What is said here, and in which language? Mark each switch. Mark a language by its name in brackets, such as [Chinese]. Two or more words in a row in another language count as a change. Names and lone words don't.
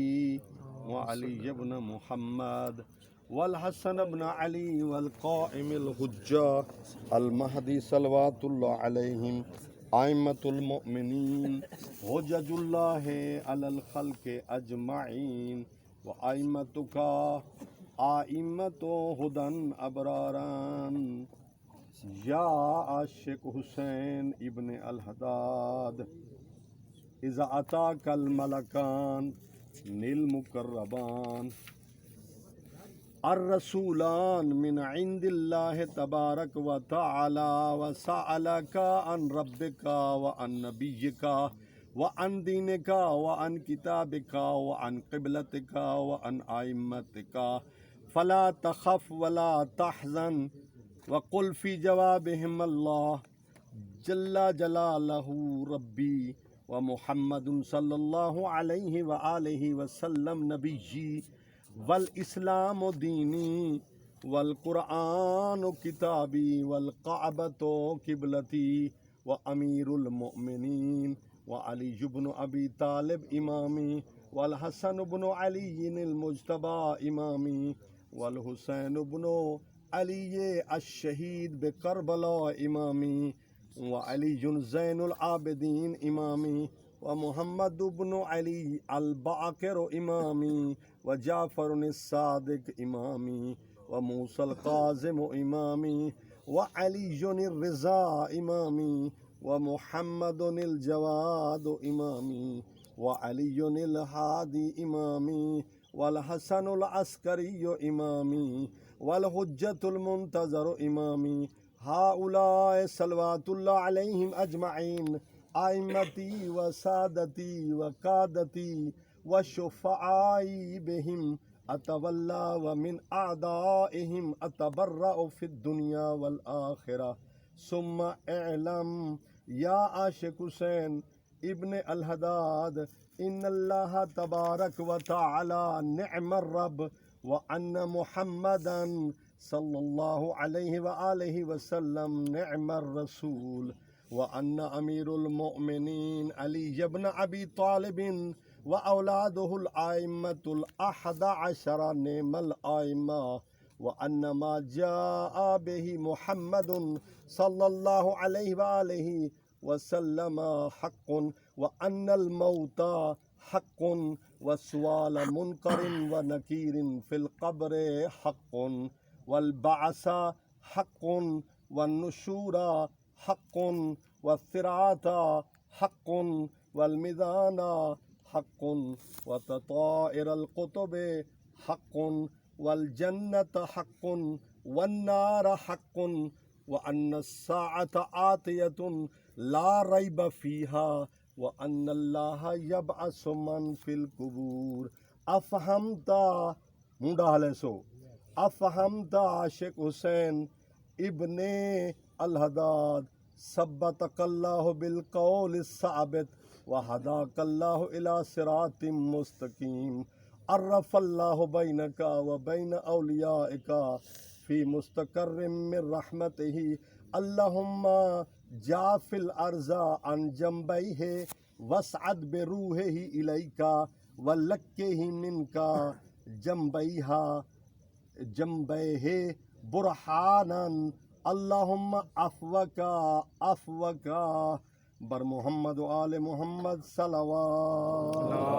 [Arabic] و علي بن محمد و الحسن بن علي و ال القائم الحجة المهدي صلوات الله عليهم أئمة المؤمنين حجة الله على الخلق أجمعين و أئمتك أئمة هدى أبرارا يا عاشق حسين ابن الحداد إذا أتاك الملكان المقربان الرسولان من عند الله تبارك و تعالى و سألاك عن ربك و عن نبيك و عن دينك و عن كتابك و عن قبلتك و عن أئمتك فلا تخف و لا تحزن و قل في جوابهم الله جل جلاله ربي و محمد صلى الله عليه و آله و سلم نبيي و الإسلام ديني و القرآن كتابي و الكعبة قبلتي و أمير المؤمنين و علي بن أبي طالب إمامي و الحسن بن علي المجتبى إمامي و الحسين بن علي الشهيد بكربلاء إمامي و علي زين العابدين إمامي و محمد بن علي الباقر إمامي و جعفر صادق إمامي و موسى الكاظم إمامي و علي رضا إمامي و محمد جواد إمامي و علي هادي إمامي و الحسن عسكري إمامي و الحجة المنتظر إمامي هؤلاء صلوات الله عليهم أجمعين أئمتي و سادتي و قادتي و شفعائي بهم أتولى و من أعدائهم أتبرأ في الدنيا و الآخرة ثم اعلم يا عاشق حسين ابن الحداد إن الله تبارك و تعالى نعم الرب و أن محمدا صلى الله عليه و آله و سلم نعم الرسول و أن أمير المؤمنين علي بن أبي طالب و أولاده الأئمة الاثنا عشر نعم الأئمة و أن ما جاء به محمد صلى الله عليه و آله و سلم حق و أن الموت حق و سؤال منكر و نكير في القبر حق و البعث حق و النشور حق و الصراط حق و الميزان حق و تطاير الكتب حق و الجنة حق و النار حق و أن الساعة آتية لا ريب فيها و أن الله يبعث من في القبور أفهمت मुंडा हले सो أفهمت عاشق حسين ابن الحداد ثبتك الله بالقول الثابت و هداك الله إلى صراط مستقيم عرف الله بينك و بين أوليائك في مستقر من رحمته اللهم جاف الأرض عن جنبيه و اصعد بروحه إليك و لقه منك جنبيها جنبيه برهانا اللهم عفوك بر محمد و آل محمد صلى الله